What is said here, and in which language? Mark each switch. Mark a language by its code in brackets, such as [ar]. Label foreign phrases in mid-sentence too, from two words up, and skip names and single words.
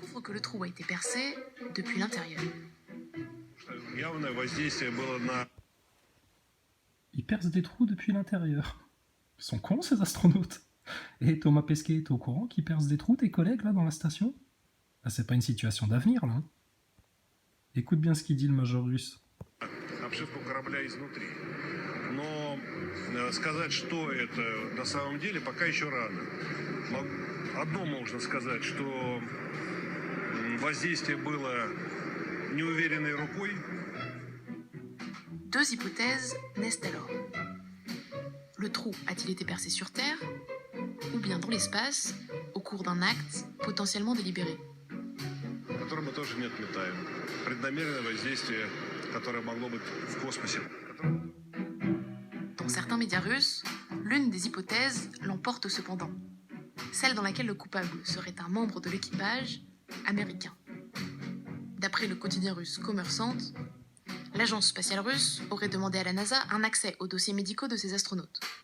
[fr] Ils percent des trous depuis l'intérieur. Ils sont cons, ces astronautes. Et Thomas Pesquet, t'es au courant qu'ils percent des trous, tes collègues, là, dans la station ? Là, c'est pas une situation d'avenir, là. Écoute bien ce qu'il dit, le major russe. [ru] Обшивку корабля изнутри. Но сказать, что это на самом деле, пока еще рано. Одно можно сказать, что воздействие было неуверенной рукой. [fr] Deux hypothèses naissent alors. Le trou a-t-il été percé sur Terre, ou bien dans l'espace, au cours d'un acte potentiellement délibéré ? [ru] Который мы тоже не отметаем. Преднамеренное воздействие, которое могло быть в космосе. [fr] Dans certains médias russes, l'une des hypothèses l'emporte cependant. Celle dans laquelle le coupable serait un membre de l'équipage américain. D'après le quotidien russe Kommersant, l'agence spatiale russe aurait demandé à la NASA un accès aux dossiers médicaux de ses astronautes.